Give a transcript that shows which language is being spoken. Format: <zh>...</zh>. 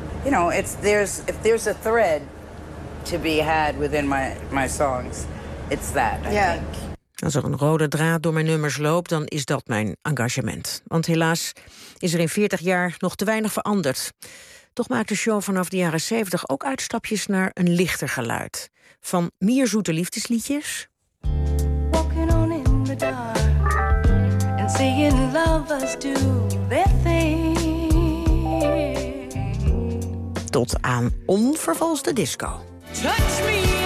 <en>You know, if there's a thread to be had within my songs, it's that. Yeah. I think.</en> <nl>Als er een rode draad door mijn nummers loopt, dan is dat mijn engagement. Want helaas is er in 40 jaar nog te weinig veranderd. Toch maakt de Shaw vanaf de jaren 70 ook uitstapjes naar een lichter geluid. Van meer zoete liefdesliedjes.</nl> <en>Walking on in the dark and seeing lovers do their thing.</en> <nl>Tot aan onvervalste disco.</nl> <en>Touch me.</en>